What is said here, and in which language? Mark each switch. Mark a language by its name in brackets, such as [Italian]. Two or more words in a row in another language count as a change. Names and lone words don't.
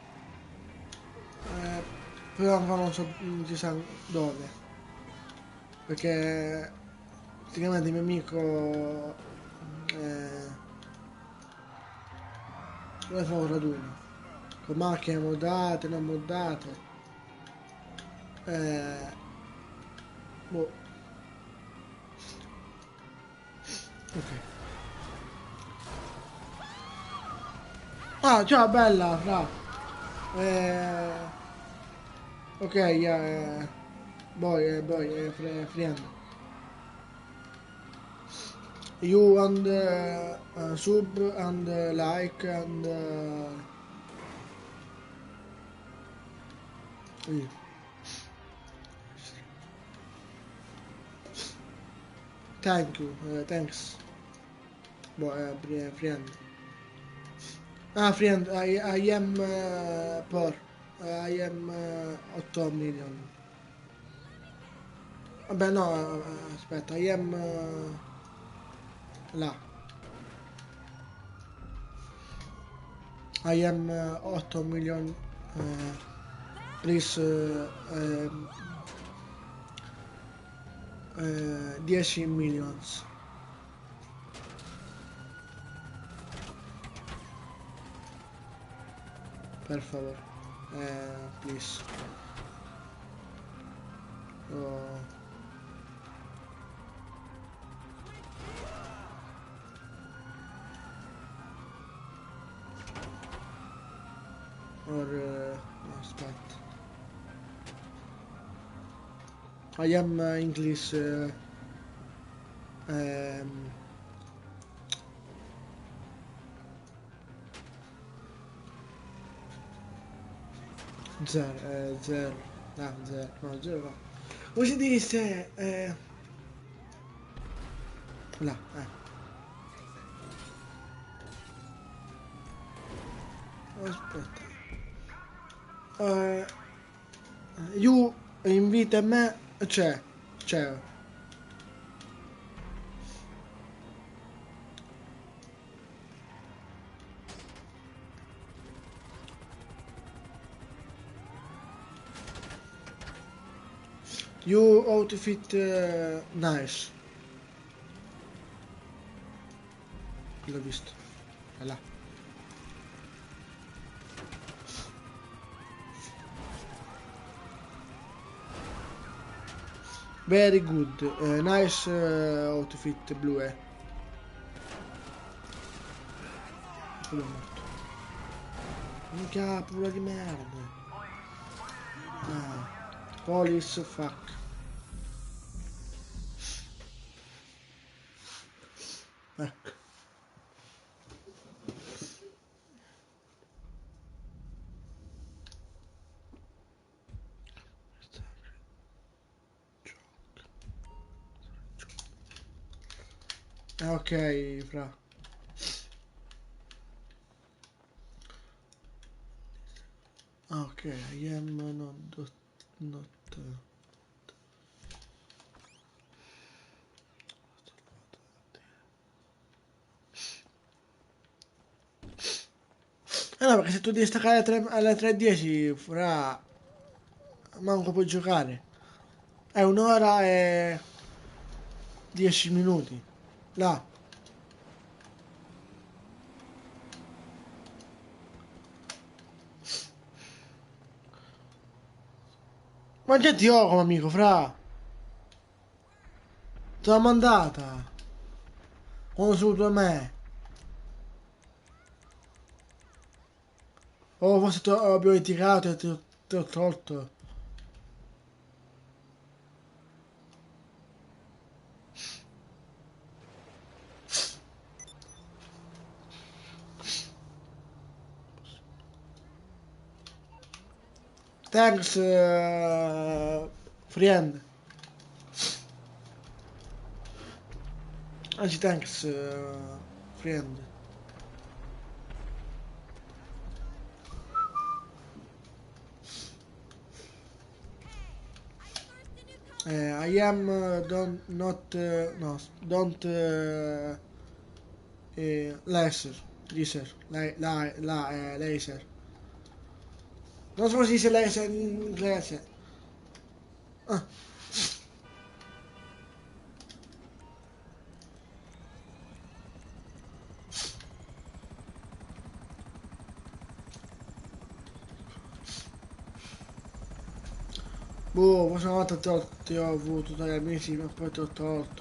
[Italian] Però ancora non si sa dove, perché praticamente il mio amico vuole fare un raduno, con macchine moddate, non moddate, boh, ok. Ah, ciao bella, fra. [English] Ok, yeah, friend. You and sub and like and yeah. Thank you, thanks. Boy, friend. Ah, friend, I am poor. I am 8 million. [Italian] Vabbè, no, aspetta, [English] I am là. I am 8 million. Please 10 millions. [Italian] Per favore. [English] Please. Oh. [Italian] Or no, aspetta. [English] I am English zero, no, zero no. [Italian] Come si dice? Là, aspetta. [English] You invita me, c'è. You outfit nice. [Italian] L'ho visto. È là. [English] Very good. Nice outfit [Italian] blu. Quello è morto. Minchia, paura di merda. [English] Police fuck. [Italian] Ecco. Ok, fra. [English] Ok, I am not. [Italian] No, perché se tu devi staccare alle 3:10, fra, manco puoi giocare. È un'ora e 10 minuti. Là. Ma già ti ho come amico, fra. Te l'ho mandata. Quando sono tu a me. Oh, forse abbiamo litigato e ti ho tolto. [English] Thanks, friend. Anzi, thanks, friend. I am don't not no don't laser laser. [Italian] Non so come si dice laser in inglese. Ah. Boh, questa volta ti ho avuto dagli amici, ma poi ti ho tolto.